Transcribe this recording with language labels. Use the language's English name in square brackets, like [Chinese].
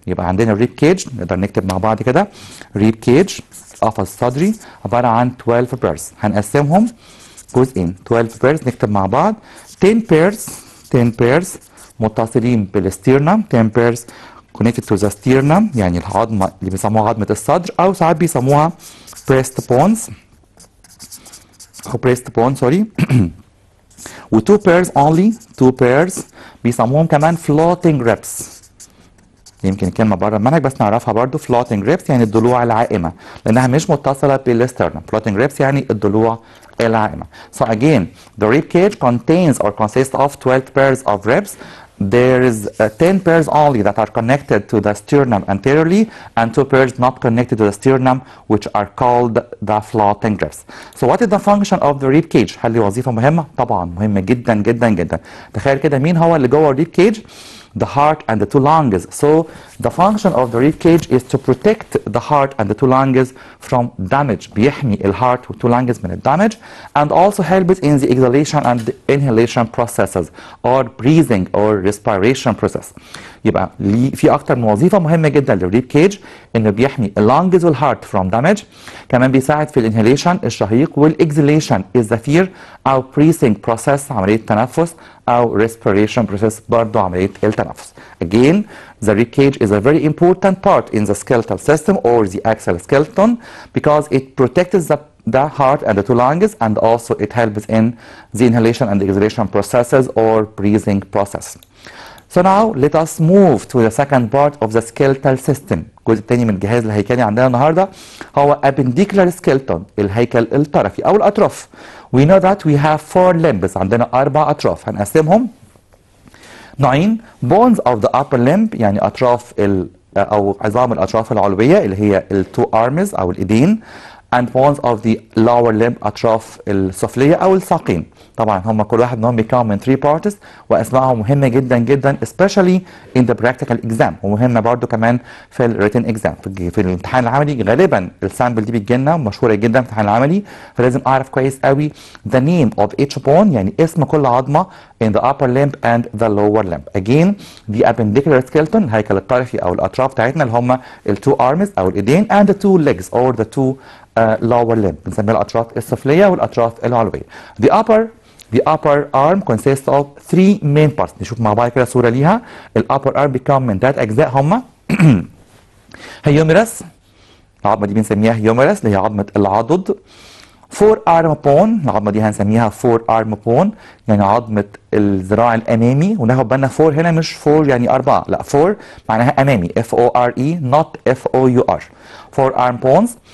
[Arabic] يبقى عندنا الريب كيج، نقدر نكتب مع بعض كده ريب كيج قفص صدري عباره عن 12 pairs، هنقسمهم جزئين 12 pairs نكتب مع بعض 10 pairs متصلين بالستيرنم، [English] 10 pairs connected to the sternum [Arabic] يعني العظمه اللي بيسموها عظمه الصدر او ساعات بيسموها breast bones أو بريست بون سوري. [English] و two pairs only, two pairs [Arabic] بيسموهم كمان [English] floating ribs. [Arabic] يمكن الكلمة بره المنهج بس نعرفها برضو. floating ribs يعني الضلوع العائمة لأنها مش متصلة بالسترنم. floating ribs يعني الضلوع العائمة. [English] So again, the rib cage contains or consists of 12 pairs of ribs. There is 10 pairs only that are connected to the sternum anteriorly and 2 pairs not connected to the sternum which are called the floating ribs. So what is the function of the rib cage؟ [Arabic] هل ليه وظيفة مهمة؟ طبعا مهمة جدا جدا جدا. تخيل كده مين هو اللي جوه الريب كيج؟ [English] The heart and the two lungs. So the function of the rib cage is to protect the heart and the two lungs from damage. [Arabic] بيحمي الهارت والتو [English] lungs [Arabic] من الدمج [English] and also helps in the exhalation and the inhalation processes or breathing or respiration process. [Arabic] يبقى في أكتر من وظيفة مهمة جدا للريب كيج إنه بيحمي اللانجز والهارت [English] from damage. [Arabic] كمان بيساعد في الانهيليشن الشهيق والاكزيليشن الزفير أو [English] breathing process [Arabic] عملية التنفس أو [English] respiration process [Arabic] برضه عملية التنفس. [English] Again, the rib cage is a very important part in the skeletal system or the axial skeleton because it protects the heart and the two lungs and also it helps in the inhalation and the exhalation processes or breathing process. So now let us move to the second part of the skeletal system. [Arabic] الجزء الثاني من الجهاز الهيكلي عندنا النهارده هو appendicular skeleton الهيكل الطرفي أو الأطراف. [English] We know that we have 4 limbs. [Arabic] عندنا 4 أطراف هنقسمهم نوعين. [English] bones of the upper limb [Arabic] يعني أطراف أو عظام الأطراف العلوية [English] اللي هي two arms [Arabic] أو الإيدين [English] and bones of the lower limb [Arabic] أطراف السفلية أو الساقين. طبعا هم كل واحد منهم بيكون من 3 parts وأسمائهم مهمة جدا جدا [English] especially in the practical exam [Arabic] ومهمة برضو كمان في ال written exam. في الامتحان العملي غالبا السامبل دي بتجيلنا مشهورة جدا في الامتحان العملي فلازم أعرف كويس قوي [English] the name of each bone [Arabic] يعني اسم كل عظمة [English] in the upper limb and the lower limb. Again the appendicular skeleton [Arabic] الهيكل الطرفي أو الأطراف بتاعتنا اللي هم ال 2 arms أو الإيدين [English] and the 2 legs or the 2 lower limb [Arabic] بنسميها الأطراف السفلية والأطراف العلوية. [English] The upper arm consists of 3 main parts. [Arabic] نشوف مع بعض كده صورة ليها. ال upper arm بيكون من 3 أجزاء هما humerus العظمة دي بنسميها humerus اللي هي عظمة العضد. forearm bone العظمة دي هنسميها forearm bone يعني عظمة الذراع الأمامي وناخد بالنا 4 هنا مش 4 يعني 4 لا 4 معناها أمامي F-O-R-E [English] not F-O-U-R forearm bones.